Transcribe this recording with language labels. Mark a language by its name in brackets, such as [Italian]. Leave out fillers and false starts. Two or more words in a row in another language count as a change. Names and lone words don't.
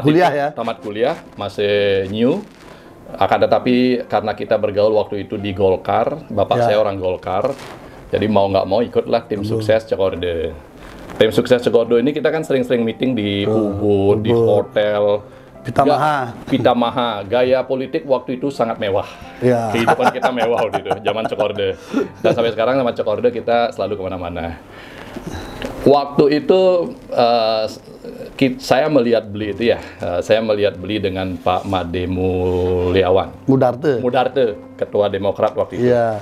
[Indonesian] kuliah ya. Tamat kuliah masih new. Akan tetapi karena kita bergaul waktu itu di Golkar, bapak saya orang Golkar, jadi mau nggak mau ikutlah tim sukses Cokorda. Tim sukses Cokorda ini kita kan sering-sering meeting di Ubud, di hotel. Pitamaha, gaya politik waktu itu sangat mewah. Ya. Kehidupan kita mewah waktu itu, zaman Cokorda. Dan sampai sekarang sama Cokorda kita selalu kemana-mana. Waktu itu saya melihat beli itu ya, saya melihat beli dengan Pak Made Mudarte, Ketua Demokrat waktu itu. Ya.